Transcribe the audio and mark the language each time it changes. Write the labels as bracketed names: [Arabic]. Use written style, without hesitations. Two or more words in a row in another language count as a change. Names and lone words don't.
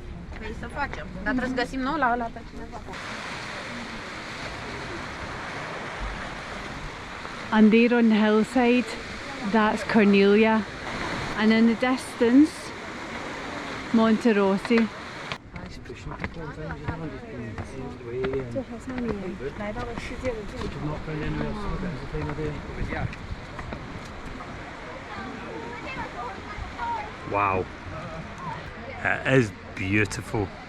[Romanian] Vrei să facem. Dar trebuie să găsim nou la ăla pe cineva. [English] And there on the hillside, that's Corniglia. And in the distance, Monterosso. Wow, it is beautiful.